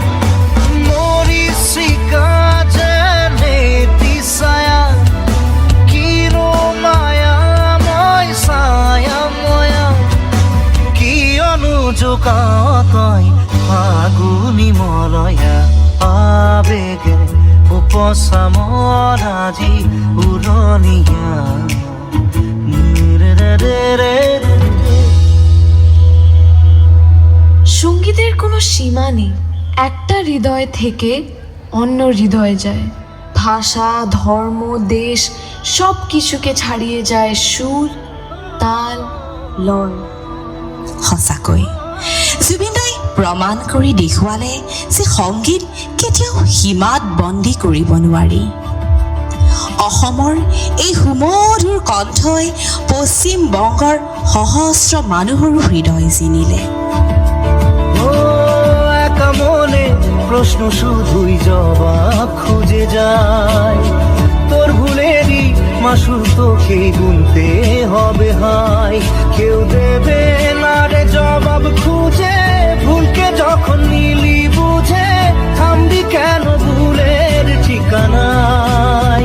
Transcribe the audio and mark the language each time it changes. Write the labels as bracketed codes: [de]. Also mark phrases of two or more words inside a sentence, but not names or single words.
[as] মরিচিকা যেন হেতি ছায়া, কিনো মায়াময় ছায়া ময়া। কিয়নো জোকাও তই ফাগুনি মলয়া। আবেগে উপচা মন আজি উৰণীয়া। [bn] সঙ্গীতের কোনো সীমা নেই, একটা হৃদয় থেকে অন্য হৃদয়ে যায়। ভাষা, ধর্ম, দেশ সব কিছুকে ছাড়িয়ে যায় সুর, তাল, লয়। [as] সঁচাকৈ জুবিনদাই প্ৰমাণ কৰি দেখুৱালে যে সংগীত কেতিয়াও সীমাত বন্দী কৰিব নোৱাৰি। অসমৰ এই সুমধুৰ কণ্ঠই পশ্চিম বংগৰ সহস্ৰ মানুহৰো হৃদয় জিনিলে। [bn] একা মনে প্রশ্ন শুধুই জবাব খুঁজে যায়। তোর ভুলেরই মাসুল তোকে গুনতে হবে হায়। কেউ দেবে না রে জবাব খুঁজে, ভুলকে যখন নিলি বুঝে থামবি কেন ভুলের ঠিকানায়।